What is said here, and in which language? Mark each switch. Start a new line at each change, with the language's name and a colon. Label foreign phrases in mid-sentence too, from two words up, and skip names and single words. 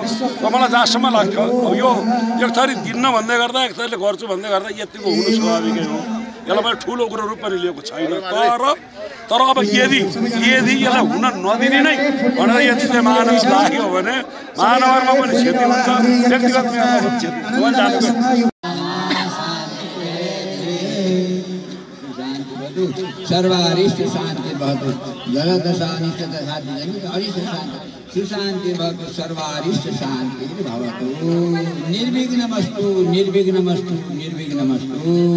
Nepali: र मलाई जहाँसम्म लाग्छ अब यो एक थरी दिन्न भन्दै गर्दा एक थरीले गर्छु भन्दै गर्दा यतिको हुनु स्वाभाविकै हो। यसलाई मैले ठुलो कुरो रूप पनि लिएको छैन। तर अब यदि यसलाई हुन नदिने नै भनेर यदि चाहिँ महानगर लाग्यो भने महानगरमा पनि क्षति हुन्छ, व्यक्तिगत क्षति जानु।
Sanskrit: सर्वारिष्ट शांति भवतु जगत शांति तथा जगत अरिष्ट शांति सुशांति भवतु सर्वारिष्ट शांति भवतु निर्विघ्नमस्तु निर्विघ्नमस्तु निर्विघ्नमस्तु।